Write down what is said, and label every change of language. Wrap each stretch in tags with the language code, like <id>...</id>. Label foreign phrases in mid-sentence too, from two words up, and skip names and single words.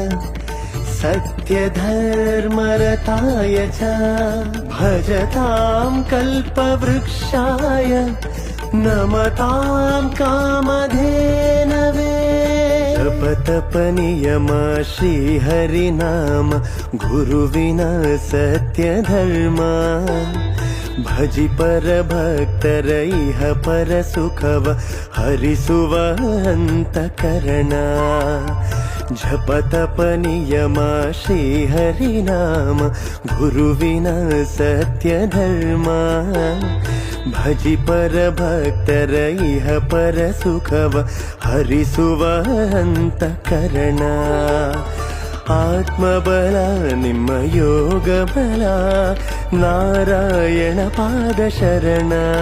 <sa>सत्यधर्मरताय च भजतां कल्पवृक्षाय नमतां कामधेनवे</sa> <kn>ಜಪತಪನಿಯಮ ಶ್ರೀಹರಿನಾಮ ಗುರುವಿನಾ ಸತ್ಯಧರ್ಮ ಭಜಿ ಪರ ಭಕ್ತರ ಇಹ ಪರ ಸುಖವ ಹರಿಸುವ ಅಂತಃಕರಣ ಜಪತಪ ನಿಯಮ ಶ್ರೀಹರಿನಾಮ ಗುರುವಿನ ಸತ್ಯ ಧರ್ಮ ಭಜಿ ಪರ ಭಕ್ತರ ಇಹ ಪರ ಸುಖವ ಹರಿಸುವ ಅಂತಃಕರಣ ಆತ್ಮಬಲ ನಿಮ್ಮ ಯೋಗ ಬಲ ನಾರಾಯಣ ಪಾದ ಶರಣ</kn>